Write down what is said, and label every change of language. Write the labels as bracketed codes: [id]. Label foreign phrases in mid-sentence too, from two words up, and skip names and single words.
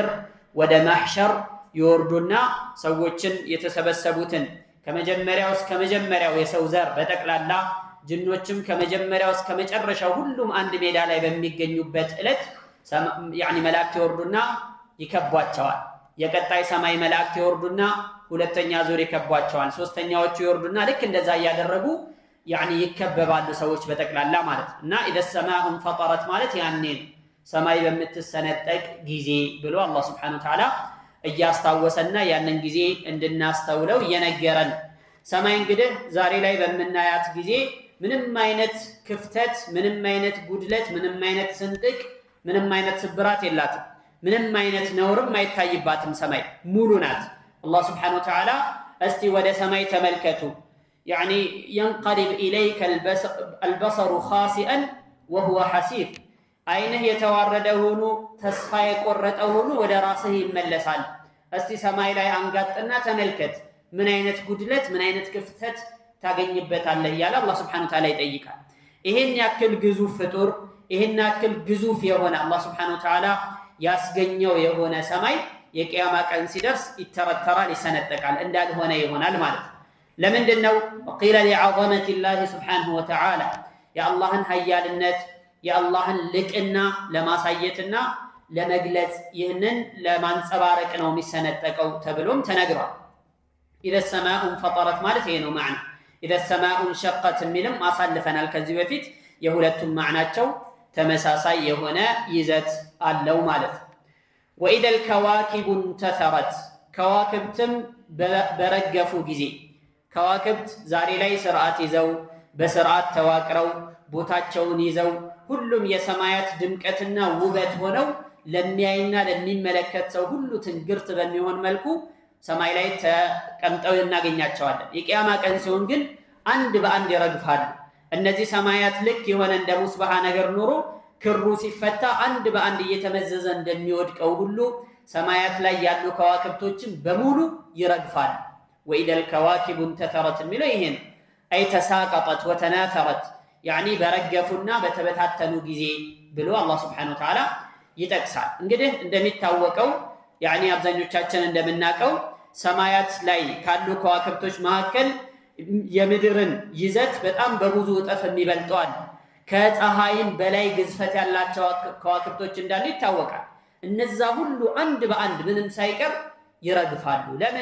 [am] ወደ ማህሸር ይወርዱና ሰዎችን የተሰበሰቡትን ከመጀመሪያው እስከ መጀመሪያው የሰው ዘር በጠቅላላ ጅኖችም ከመጀመሪያው እስከ መጨረሻው ሁሉም አንድ ሜዳ ላይ በሚገኙበት ዕለት ያኒ መላእክት ይወርዱና ይከቧቸዋል። የቀጣይ ሰማይ መላእክት ይወርዱና ሁለተኛ ዙር ይከቧቸዋል። ሶስተኛዎቹ ይወርዱና ልክ እንደዛ ያደረጉ ያኒ ይከበባሉ ሰዎች በጠቅላላ ማለት እና [ar] إذا السماء انفطرت [am] ማለት ያኔ ሰማይ በምትሰነጠቅ ጊዜ ብሎ አላህ [ar] سبحانه وتعالى [am] እያስታወሰና ያንን ጊዜ እንድናስተውለው እየነገረን ሰማይ እንግዲህ ዛሬ ላይ በመናያት ጊዜ ምንም አይነት ክፍተት ምንም አይነት ጉድለት ምንም አይነት ስንጥቅ ምንም አይነት ስብራት የላትም። ምንም አይነት ነውርም አይታይባትም። ሰማይ ሙሉ ናት። አላህ [ar] سبحانه وتعالى [am] እስቲ ወደ ሰማይ ተመልከቱ [ar] يعني ينقلب إليك البصر خاسئا وهو حسير [am] አይንህ የተዋረደ ሆኖ ተስፋ የቆረጠ ሆኖ ወደ ራስህ ይመለሳል። እስቲ ሰማይ ላይ አንጋጥና ተመልከት ምን አይነት ጉድለት ምን አይነት ክፍተት ታገኝበታለህ እያለ አላህ [ar] سبحانه وتعالى [am] ይጠይቃል። ይሄን ያክል ግዙፍ ፍጡር ይሄን ያክል ግዙፍ የሆነ አላህ [ar] سبحانه وتعالى [am] ያስገኘው የሆነ ሰማይ የቂያማ ቀን ሲደርስ ይተረተራል ይሰነጠቃል እንዳልሆነ ይሆናል ማለት ነው። ለምንድነው [ar] وقيل لعظمه الله سبحانه وتعالى [am] የአላህን ኃያልነት የአላህን ልቅና ለማሳየትና ለመግለጽ ይህንን ለማንጸባረቅ ነው የሚሰነጠቀው ተብሎም ተነግሯል። [ar] إذا السماء انفطرت [am] ማለት ይሄ ነው ማዕና [ar] إذا السماء انشقت [am] የሚልም አሳልፈናል ከዚህ በፊት የሁለቱም ማዕናቸው ተመሳሳይ የሆነ ይዘት አለው ማለት ነው። [ar] وإذا الكواكب انتثرت [am] ከዋክብትም በረገፉ ጊዜ ከዋክብት ዛሬ ላይ ስርዓት ይዘው በስርዓት ተዋቅረው ቦታቸውን ይዘው ሁሉም የሰማያት ድምቀትና ውበት ሆነው ለሚያይና ለሚመለከት ሰው ሁሉ ትንግርት በሚሆን መልኩ ሰማይ ላይ ተቀምጠው እናገኛቸዋለን። የቂያማ ቀን ሲሆን ግን አንድ በአንድ ይረግፋሉ። እነዚህ ሰማያት ልክ የሆነ እንደ ሙስባሃ ነገር ኖሮ ክሩ ሲፈታ አንድ በአንድ እየተመዘዘ እንደሚወድቀው ሁሉ ሰማያት ላይ ያሉ ከዋክብቶችን በሙሉ ይረግፋሉ። [ar] وإذا الكواكب انتثرت [am] የሚለው ይሄ ነው። [ar] أي تساقطت وتناثرت يعني [am] በረገፉና በተበታተኑ ጊዜ ብሎ አላህ [ar] سبحانه وتعالى [am] ይጠቅሳል። እንግዲህ እንደሚታወቀው يعني አብዛኞቻችን እንደምናውቀው ሰማያት ላይ ካሉ ከዋክብቶች መካከል የምድርን ይዘት በጣም በብዙ እጥፍ የሚበልጠዋል። ከፀሐይም በላይ ግዝፈት ያላቸው ከዋክብቶች እንዳሉ ይታወቃል። እነዛ ሁሉ አንድ በአንድ ምንም ሳይቀር ይረግፋሉ። ለምን?